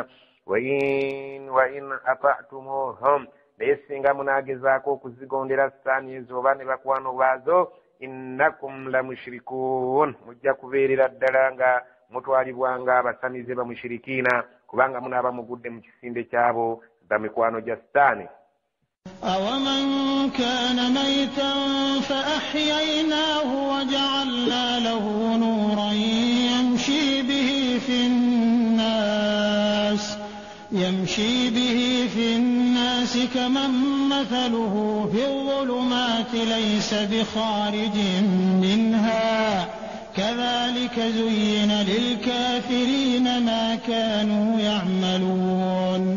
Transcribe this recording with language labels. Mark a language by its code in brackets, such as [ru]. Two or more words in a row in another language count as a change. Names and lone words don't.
[ar] وإن أطعتموهم, [lg] naye singa munaagezaako okuzigondera sitaani ezo oba ne bakwano baazo, [ar] إنكم لمشركون, [lg] mujja kubeerera ddala nga mutwalibwanga abasamize ba mushirikiina, kubanga munaaba mugudde mu kisinde kyabo za mikwano gya sitaani. [ar] أَوَمَنْ كَانَ مَيْتًا فَأَحْيَيْنَاهُ وَجَعَلْنَا لَهُ نُورًا يمشي به في الناس كمن مثله في الظلمات ليس بخارج منها كذلك زين للكافرين ما كانوا يعملون